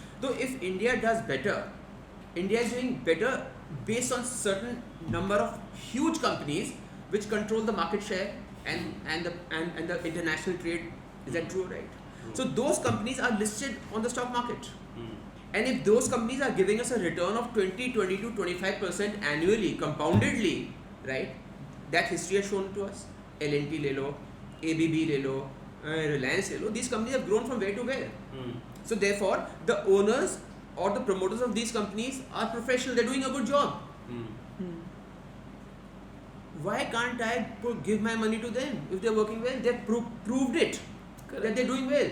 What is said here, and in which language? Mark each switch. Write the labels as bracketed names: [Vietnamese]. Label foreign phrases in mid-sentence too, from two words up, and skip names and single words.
[English] So, if India does better, India is doing better based on certain number of huge companies which control the market share and the international trade. Is that true, right? So those companies are listed on the stock market. And if those companies are giving us a return of 20 to 25% annually, compoundedly, right? That history has shown to us. [Hindi] L&T le lo, ABB le lo, Reliance le lo. [English] These companies have grown from where to where. So therefore, the owners or the promoters of these companies are professional. They're doing a good job. Why can't I give my money to them if they're working well? They've proved it. Correct. That they're doing well.